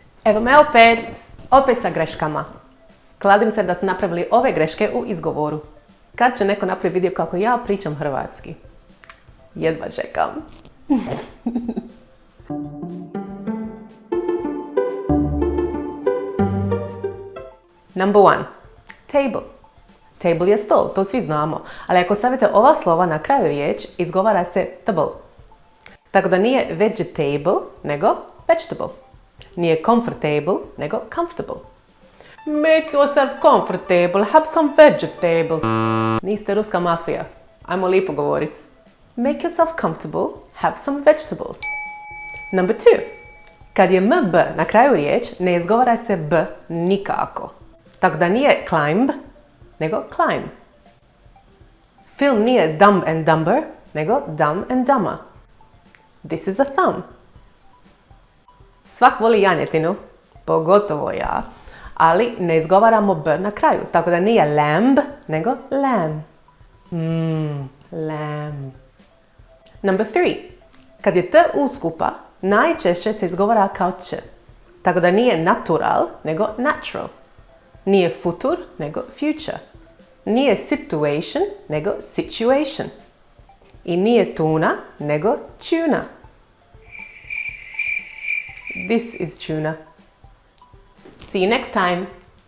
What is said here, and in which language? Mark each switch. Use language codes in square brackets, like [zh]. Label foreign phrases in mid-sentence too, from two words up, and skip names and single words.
[hr] Evo me opet sa greškama. Kladim se da ste napravili ove greške u izgovoru. Kad će neko napraviti video kako ja pričam hrvatski? Jedva čekam. [en] Number 1. Table. [hr] Table je stol, to svi znamo. Ali ako stavite ova slova na kraju riječ, izgovara se table. Tako da nije vegetable, nego vegetable. Nije comfortable, nego comfortable. [en] Make yourself comfortable, have some vegetables. [hr] Niste ruska mafija. Ajmo lipo govorit. [en] Make yourself comfortable, have some vegetables. Number 2. [hr] Kad je mb na kraju riječ, ne izgovara se b nikako. Tako da nije climb, nego climb. Film nije Dumb and Dumber, nego Dumb and Dumber. [en] This is a thumb. [hr] Svak voli janjetinu, pogotovo ja, ali ne izgovaramo b na kraju, tako da nije lamb, nego lamb. [en] Lamb. Number 3. [hr] Kad je t uskupa, najčešće se izgovara kao č, tako da nije natural, nego natural. Nije futur, nego future. Nije situation, nego situation. I nije tuna, nego tuna. [en] This is tuna. See you next time.